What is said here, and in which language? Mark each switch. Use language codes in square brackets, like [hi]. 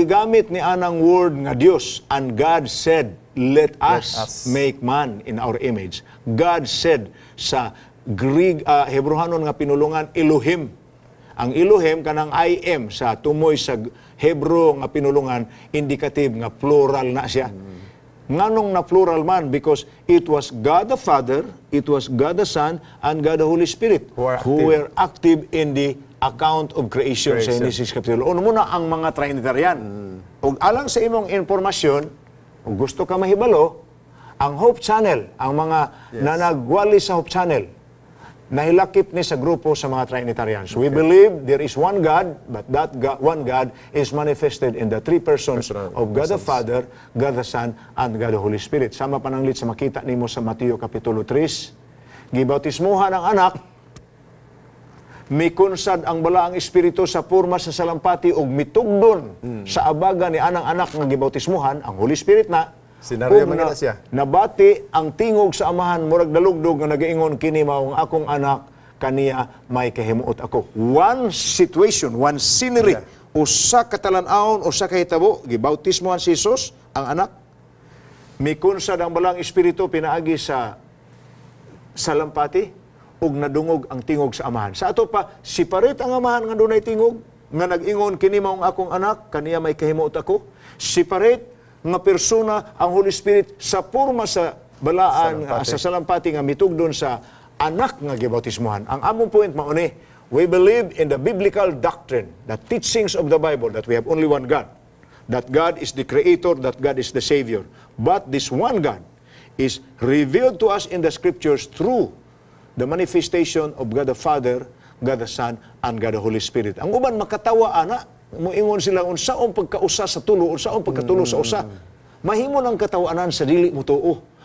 [ceb] gigamit ni anang word nga Diyos, [en] and God said, let us make man in our image. [ceb] God said sa Greek, Hebrehanon nga pinulungan, Elohim. Ang Elohim kanang I am sa tumoy sa Hebro nga pinulungan, indicative nga plural na siya. Nganong na plural man? [en] Because it was God the Father, it was God the Son, and God the Holy Spirit who were active in the account of creation sa Genesis Kapitulo 1. [ceb] Muna ang mga Trinitarian. Ug alang sa imong informasyon, kung gusto ka mahibalo, ang Hope Channel, ang mga nanagwali sa Hope Channel, nahilakip ni sa grupo sa mga Trinitarians. [en] We believe there is one God, but that one God is manifested in the three persons of God the Father, God the Son, and God the Holy Spirit. [ceb] Sama pananglit sa makita nimo sa Mateo Kapitulo 3. Gibautismuhan ang anak, mikunsad ang Balaang Espiritu sa purma sa salampati ug mitugdon sa abaga ni anang anak nga gibautismuhan, ang Holy Spirit na Senaryo man na siya. Nabati ang tingog sa Amahan, murag dalugdog nga nagaingon kini mao ang akong anak, kaniya may kahimuot ako. [en] One situation, one scenery. [ceb] Usa ka talan-awon, usa ka hitabo, gibautismohan si Jesus, ang anak. Mikunsad ang Balaang Espiritu pinaagi sa salampati ug nadungog ang tingog sa Amahan. Sa ato pa, separate ang Amahan nga dunay tingog, nga nag-ingon kini mao ang akong anak, kaniya may kahimuot ako. Separate nga persona ang Holy Spirit sa purma sa balaan sa salampati nga mitugdon sa anak nga gibautismuhan. Ang among point mao ni, [en] we believe in the biblical doctrine, the teachings of the Bible, that we have only one God. That God is the Creator, that God is the Savior. But this one God is revealed to us in the Scriptures through the manifestation of God the Father, God the Son, and God the Holy Spirit. [ceb] Ang uban makatawa ana, moingon sila unsaon pagkausa sa tulo, unsaon pagkatulo sa usa. Mahimo ng katawanan sa dili mo tuo.